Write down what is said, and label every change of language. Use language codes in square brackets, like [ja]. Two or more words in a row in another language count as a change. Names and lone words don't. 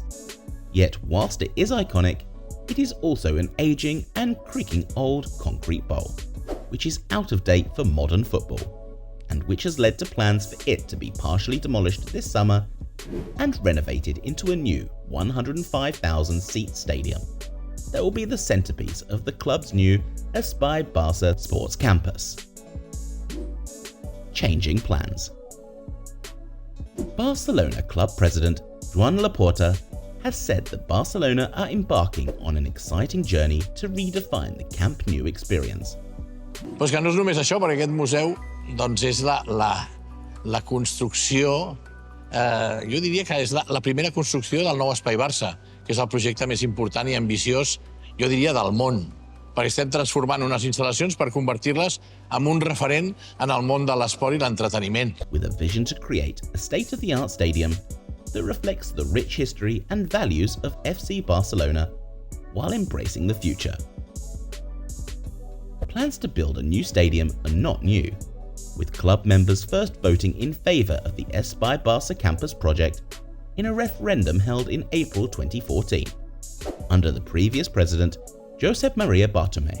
[en] Yet whilst it is iconic, it is also an aging and creaking old concrete bowl, which is out of date for modern football, and which has led to plans for it to be partially demolished this summer and renovated into a new 105,000-seat stadium that will be the centerpiece of the club's new FC Barça sports campus. Changing plans. Barcelona club president Joan Laporta has said that Barcelona are embarking on an exciting journey to redefine the Camp Nou experience. [ca] Pues que no és només això, perquè aquest museu doncs és la construcció, jo diria que és la primera construcció del nou Espai Barça, que és el projecte més important i ambiciós, jo diria, del món, perquè estem transformant unes instal·lacions per convertir-les en un referent en el món de l'esport i l'entreteniment. [en] With a vision to create a state-of-the-art stadium that reflects the rich history and values of FC Barcelona while embracing the future. Plans to build a new stadium are not new, with club members first voting in favour of the FC Barça campus project in a referendum held in April 2014, under the previous president Josep Maria Bartomeu.